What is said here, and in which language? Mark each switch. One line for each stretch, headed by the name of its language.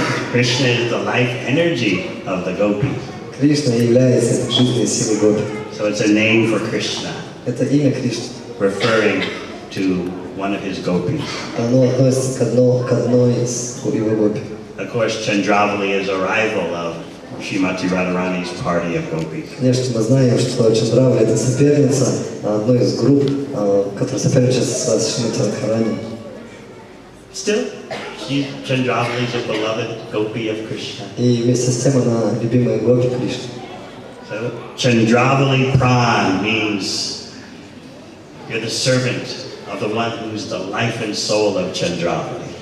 English: Krishna is the life energy of the gopis.
Russian: Кришна является жизненной силой гопи.
English: So it's a name for Krishna,
Russian: Это имя Кришны.
English: referring to one of his gopis.
Russian: Оно относится к одной из его гопи.
English: Of course, Chandravali is a rival of Srimati Radharani's party of gopis.
Russian: Конечно, мы знаем, что Чандравали это соперница одной из групп, которая соперничает с Шримати Радхарани.
English: Still, Chandravali is a beloved gopi of Krishna.
Russian: И вместе с тем она любимая гопи Кришны.
English: So, Chandravali Pran means you're the servant of the one who's the life and soul of Chandravali.